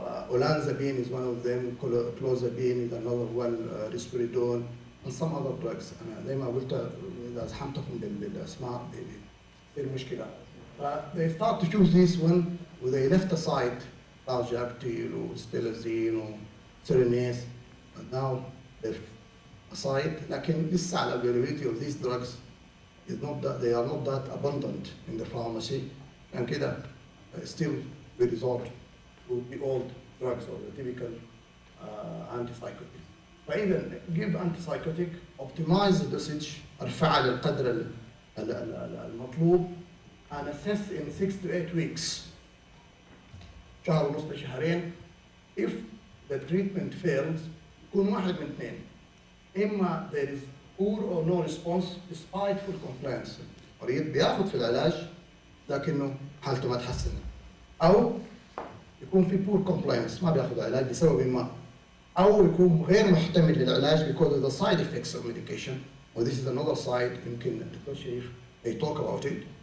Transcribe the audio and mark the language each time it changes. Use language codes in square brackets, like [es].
[en] olanzapine is one of them. clozapine is another one. risperidone and some other drugs. [ar] أنا زي ما قلت إذا زحمتكم بالأسماء بتصير مشكلة. [en] They start to choose this one when they left aside Valjartil or Stelazine or Serenase, and now they're aside. [ar] لكن لسه [en] availability of these drugs is not that they are not that abundant in the pharmacy, and كده still we resort to the old drugs or the typical antipsychotics. فإذا give antipsychotic, optimize the dosage, [ar] ارفعها للقدر المطلوب, [en] and assess in 6 to 8 weeks. [ar] شهر ونص لشهرين. [en] If the treatment fails, [ar] يكون واحد من اثنين. [en] إما there is poor or no response despite full compliance. [ar] المريض بياخذ في العلاج لكنه حالته ما تحسن. أو يكون في poor compliance ما بياخذ علاج بسبب ما. أو يكون غير محتمل للعلاج [en] because of the side effects of medication. Well, this is another side [ar] يمكن الدكتور شريف [en] may talk about it.